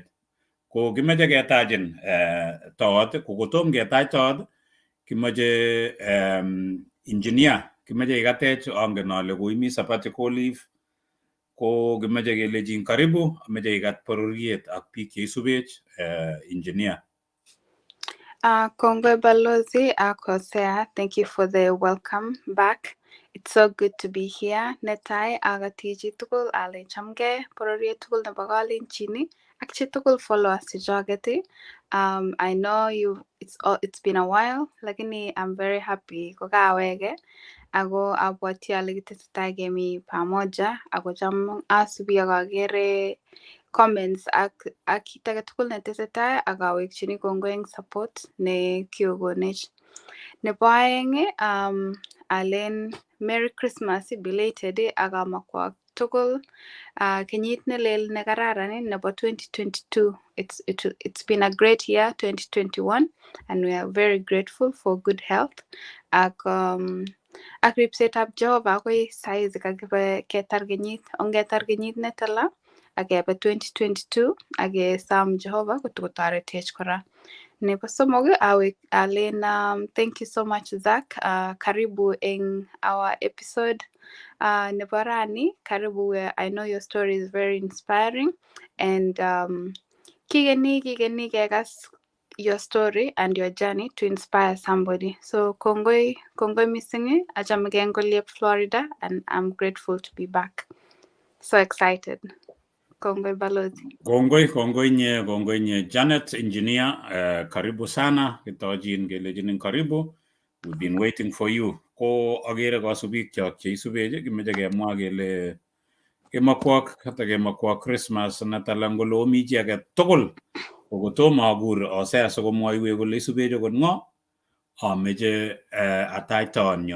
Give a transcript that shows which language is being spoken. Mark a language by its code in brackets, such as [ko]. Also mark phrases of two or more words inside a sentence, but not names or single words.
[kln] Ko kimeche ketachin toot, ko kotom ketach toot, kimeche engineer, kimeche ikatech, angen ale koimi [en] sabbatical leave, [kln] ko kimeche kelechin karibu, meche ikat bororiet ak biik cheisubech engineer. Kongai Balozi, [en] Osea, thank you for the welcome back. It's so good to be here. [kln] Netai agati chitugul ale chamge bororiet tugul nebo Kalenjin ak chitugul followers chechogeti. [en] I know it's been a while, lakini I'm very happy kokawege. [kln] Ako abwati ale kitesetai kemi pamoja ako cham asubi akagere comments ak kit age tugul netesetai akawekchini kongoi eng support ne kiokonech. Nebo aeng alen [en] Merry Christmas belated [kln] akamakwa tugul kenyit nelel nekararan nebo 2022. [en] It's been a great year 2021 and we are very grateful for good health. [kln] Ak ripsetab Jehovah akoi saizi kakibe ketar kenyit netala akebe 2022 akesom Jehovah kotoretech kora. Nebo somok alen [en] thank you so much Zack, karibu eng our episode [kln] nebo rani, [en] karibu where I know your story is very inspiring and [kln] kigeni kekas [en] your story and your journey to inspire somebody. So kongoi missing [kln] achamege eng [en] Goliath, Florida, and I'm grateful to be back. So excited. [kln] Kongoi Balozi. Kongoi nye Janet engineer, [sw] karibu sana, [kln] kitojin kelejinin karibu. [en] We've been waiting for you. [kln] Ko agere kasubik chok cheisubeje, kimeche kemwa kele kemakwa Christmas natala ngolo omi chi age tugul. Kokotomo akur Osea sikomwoiwech kole isubeje kot ng'o, ameche atach toonyo.